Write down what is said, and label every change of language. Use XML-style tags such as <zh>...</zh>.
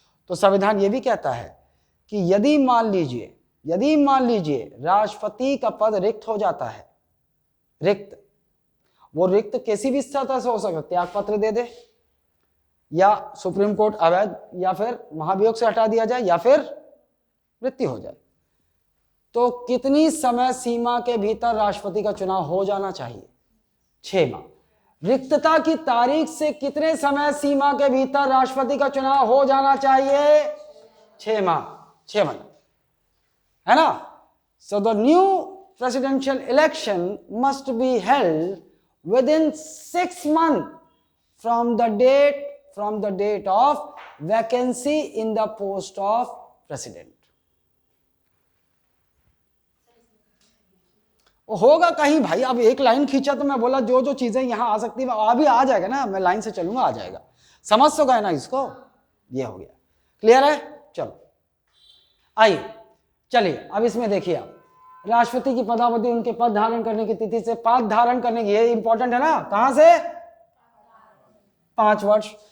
<hi>तो संविधान ये भी कहता है कि यदि मान लीजिए राष्ट्रपति का पद रिक्त हो जाता है, रिक्त, वो रिक्त किसी भी स्थिति से हो सकता है, त्याग पत्र दे दे या सुप्रीम कोर्ट अवैध या फिर महाभियोग से हटा दिया जाए या फिर मृत्यु हो जाए, तो कितनी समय सीमा के भीतर राष्ट्रपति का चुनाव हो जाना चाहिए? 6 माह। रिक्तता की तारीख से कितने समय सीमा के भीतर राष्ट्रपति का चुनाव हो जाना चाहिए? 6 माह, 6 महीने, है ना।</hi> <en>So the new presidential election must be held within 6 months from the date of vacancy in the post of president.</en> <hi>होगा कहीं भाई, अब एक लाइन खींचा तो मैं बोला जो जो चीजें यहां आ सकती है अभी आ जाएगा ना, मैं लाइन से चलूंगा आ जाएगा, समझ तो गए ना इसको, ये हो गया। क्लियर है? चलो आइए चलिए अब इसमें देखिए आप, राष्ट्रपति की पदावधि उनके पद धारण करने की तिथि से, पद धारण करने की, ये इंपॉर्टेंट है ना, कहां से? 5 वर्ष।</hi>